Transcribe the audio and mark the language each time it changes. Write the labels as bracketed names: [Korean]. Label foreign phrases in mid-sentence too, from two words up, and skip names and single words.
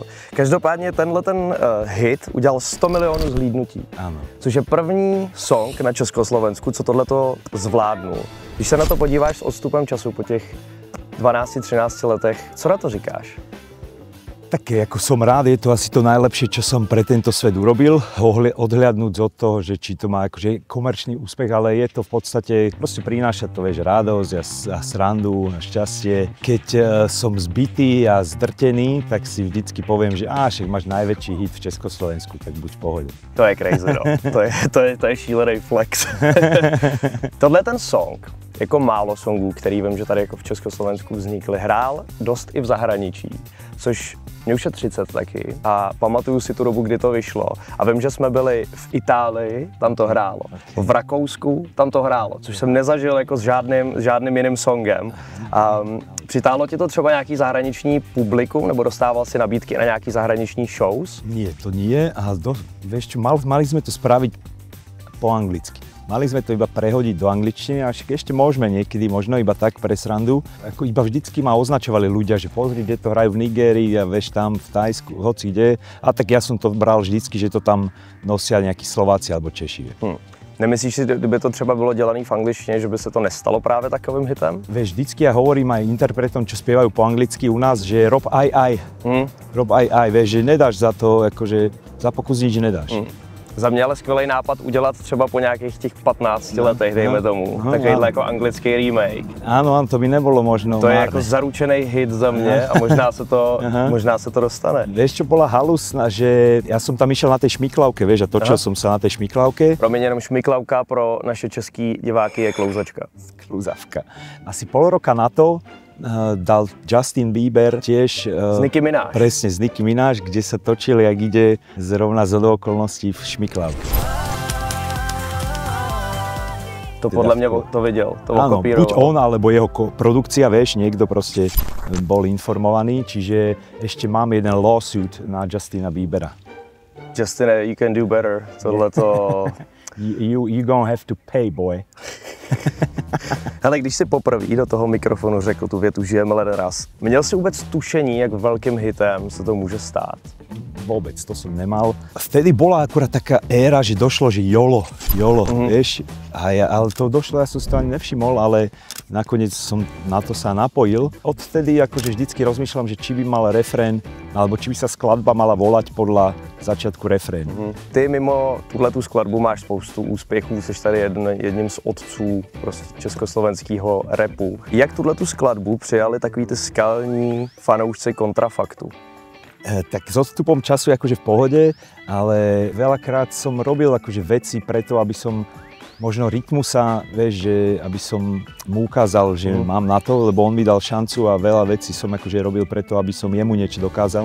[Czech] Každopádně tenhle hit udělal 100 milionů zhlídnutí, což je první song na Československu, co tohleto zvládnul. Když se na to podíváš s odstupem času po těch 12-13 letech, co na to říkáš? [Slovak] Tak ako som rád, je to asi to najlepšie, čo som pre tento svet urobil, odhliadnúť od toho, že či to má akože komerčný úspech, ale je to v podstate, proste prináša to, vieš, radosť a srandu a šťastie. Keď som zbitý a zdrtený, tak si vždycky poviem, že však máš najväčší hit v Československu, tak buď v pohode. To je crazy, no. [Czech] To je šílený flex. Tohle ten song, jako málo songů, který vím, že tady jako v Československu vznikly, hrál dost i v zahraničí, což mě už je 30 taky a pamatuju si tu dobu, kdy to vyšlo a vím, že jsme byli v Itálii, tam to hrálo, v Rakousku tam to hrálo, což jsem nezažil jako s žádným jiným songem. Přitáhlo ti to třeba nějaký zahraniční publikum, nebo dostával si nabídky na nějaký zahraniční shows? [Slovak] Nie, to nie a vieš čo, mali sme to spraviť po anglicky. Mali sme to iba prehodiť do angličtiny a ešte môžeme niekedy, možno iba tak pre srandu. Ako iba vždycky ma označovali ľudia, že pozri, kde to hrajú v Nigérii a vieš tam v Thajsku, hoci kde. A tak ja som to bral vždycky, že to tam nosia nejakí Slováci alebo Češi. [Czech] Nemyslíš si, kdyby to třeba bylo dělané v angličtině, že by se to nestalo právě takovým hitem? [Slovak] Vieš, vždycky ja hovorím aj interpretom, čo spievajú po anglicky u nás, že rob aj. Rob aj, vieš, že nedáš za to, akože za pokus nič nedáš. [Czech] Za mě ale skvělý nápad udělat třeba po nějakých těch 15 letech, dejme tomu, takovýhle jako anglický remake. [Slovak] Áno, to by nebolo možno. [Czech] To je jako zaručený hit za mě a možná se to dostane. [Slovak] Vieš, čo bola halusná, že ja som tam išiel na tej šmiklavke, vieš, a točil som sa na tej šmiklavke. [Czech] Promiň, jenom šmiklavka pro naše český diváky je klouzačka. Klouzavka. [Slovak] Asi pol roka na to dal Justin Bieber tiež s Nicki Minaj. Presne, s Nicki Minaj, kde sa točili, jak ide zrovna zhodou okolností v šmiklavke. To podľa mňa to vedel, to áno, kopíroval. buď on, alebo jeho produkcia, vieš, niekto proste bol informovaný, čiže ešte mám jeden lawsuit na Justina Biebera. [English] Justin, you can do better, tohleto... You gonna have to pay, boy. [Czech] Hele, když si poprvé do toho mikrofonu řekl tu větu Žijeme len raz, měl jsi vůbec tušení, jak velkým hitem se to může stát? [Slovak] Vôbec, to som nemal. Vtedy bola akurát taká éra, že došlo, že YOLO, vieš. Ale to došlo, ja som si to ani nevšimol, ale nakoniec som na to sa napojil. Odvtedy akože vždycky rozmýšľam, že či by mal refrén, alebo či by sa skladba mala volať podľa začiatku refrénu. [Czech] Ty mimo tuhletu skladbu máš spoustu úspěchů, jsi tady jedním z otců prostě československého rapu. Jak tuhletu skladbu přijali takový ty skalní fanoušci Kontrafaktu? [Slovak] Tak s odstupom času je akože v pohode, ale veľakrát som robil akože veci preto, aby som možno rytmusa, vieš, že aby som mu ukázal, že mám na to, lebo on mi dal šancu a veľa vecí som akože robil preto, aby som jemu niečo dokázal.